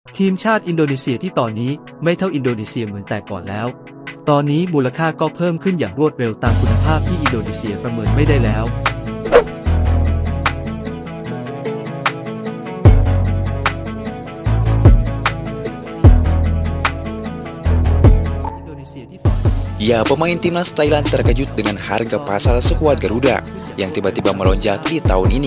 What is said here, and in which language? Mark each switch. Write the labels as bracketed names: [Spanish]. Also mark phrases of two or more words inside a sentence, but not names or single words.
[Thai] ทีมชาติอินโดนีเซียที่ตอนนี้ไม่เท่าอินโดนีเซียเหมือนแต่ก่อนแล้ว ตอนนี้มูลค่าก็เพิ่มขึ้นอย่างรวดเร็วตามคุณภาพที่อินโดนีเซียประเมินไม่ได้แล้ว [Indonesian] Ya, pemain timnas Thailand terkejut dengan harga pasar skuad Garuda yang tiba-tiba melonjak di tahun ini.